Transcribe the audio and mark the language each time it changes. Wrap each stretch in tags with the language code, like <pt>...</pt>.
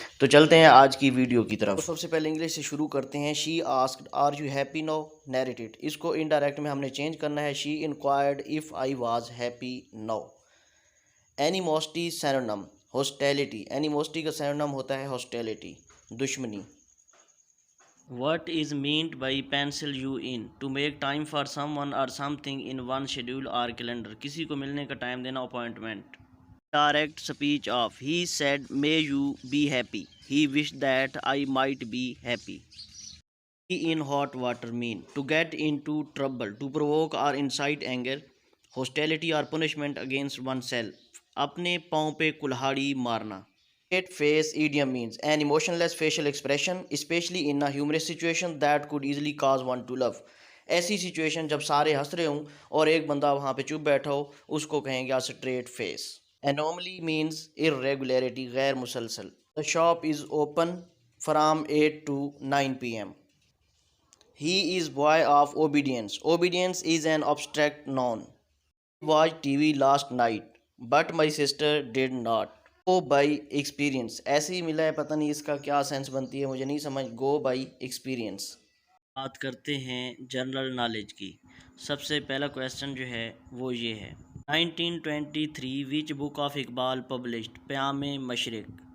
<ur>تو چلتے ہیں آج کی ویڈیو کی طرف۔ تو سب سے پہلے انگلش سے شروع کرتے ہیں۔</ur> <en>She asked are you happy now, narrated.</en> <ur>اس کو انڈائریکٹ میں ہم نے چینج کرنا ہے۔</ur> <en>She enquired if I was happy now. Animosity synonym, hostility.</en> <ur>Animosity کا سینونم ہوتا ہے ہاسٹیلٹی، دشمنی۔</ur> <en>What is meant by pencil you in? To make time for someone or something in one schedule or calendar.</en> <ur>کسی کو ملنے کا ٹائم دینا، appointment.</ur> <en>Direct speech of he said may you be happy. He wished that I might be happy. Be in hot water mean to get into trouble, to provoke or incite anger, hostility or punishment against oneself.</en> <ur>اپنے پاؤں پہ کلہاڑی مارنا۔</ur> <en>Straight face idiom means an emotionless facial expression, especially in a humorous situation that could easily cause one to laugh.</en> <ur>ایسی situation جب سارے ہنس رہے ہوں اور ایک بندہ وہاں پہ چپ بیٹھا ہو، اس کو کہیں گے street face.</ur> <en>Anomaly means irregularity،</en> <ur>غیر مسلسل۔</ur> <en>The shop is open from 8 to 9 p.m. He is boy of obedience. Obedience is an abstract noun. I watched TV last night, but my sister did not. Go by experience،</en> <ur>ایسے ہی ملا ہے، پتہ نہیں اس کا کیا sense بنتی ہے، مجھے نہیں سمجھ۔ Go by experience۔ بات کرتے ہیں جنرل نالج کی۔ سب سے پہلا کویسچن جو ہے وہ یہ ہے، 1923</ur> <en>Which book of Iqbal published?</en> <ur>پیام مشرق۔</ur>